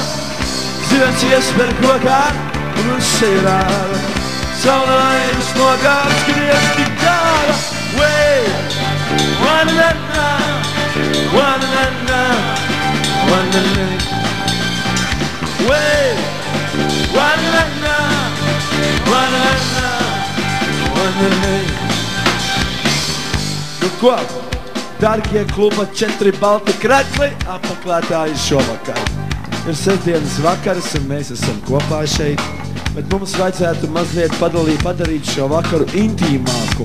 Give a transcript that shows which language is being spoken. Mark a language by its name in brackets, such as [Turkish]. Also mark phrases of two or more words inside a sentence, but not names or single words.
[Latvian] Zibencies par kokā un šeirāda, saule laidas lokām, skaties tik kāda. Wa-na-na, wa-na-na, wa-na-na. Wa-na-na, wa-na-na, wa-na-na. Nu ko, dargie kluba 4 balti krekli, apaklētāji šovakar. Ir sestdienas vakars un mēs esam kopā šeit, bet mums vajadzētu mazliet padarīt šo vakaru intīmāku.